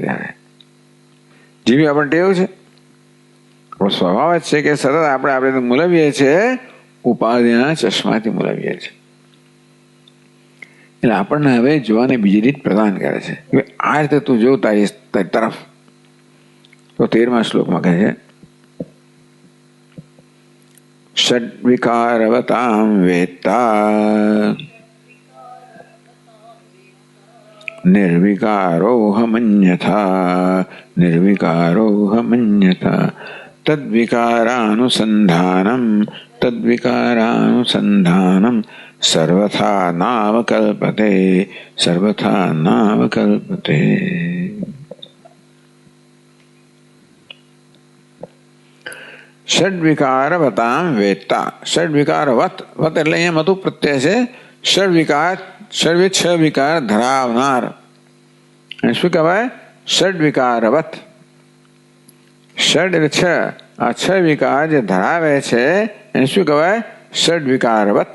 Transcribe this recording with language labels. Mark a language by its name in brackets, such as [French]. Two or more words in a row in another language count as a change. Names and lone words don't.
[Gujarati] ત્યારે જેવી આપણને ટેવ છે, આપણો સ્વભાવ જ છે કે સતત આપણે મૂલવીએ છીએ, ઉપાધિના ચશ્માથી મૂલવીએ છીએ. એટલે આપણને હવે જોવાને બીજી રીત પ્રદાન કરે છે કે આ રીતે તું જો તારી તરફ. તો 13મા શ્લોકમાં કહે છે [Sanskrit] षड्विकारवतां वेत्ता निर्विकारोऽहमन्यथा निर्विकारोऽहमन्यथा तद्विकारानुसन्धानं सर्वथा नावकल्पते सर्वथा नावकल्पते। षड्विकारवतां वेत्ता, षड्विकारवत वत [Gujarati] એટલે અહીંયા મધુ પ્રત્યય છે। ષડવિકાર સર્વે છ વિકાર ધરાવનાર શું કહેવાય? ષડવિકારવત। ષડ એટલે છ, આ છ વિકાર જે ધરાવે છે એને શું કહેવાય? ષડવિકારવત।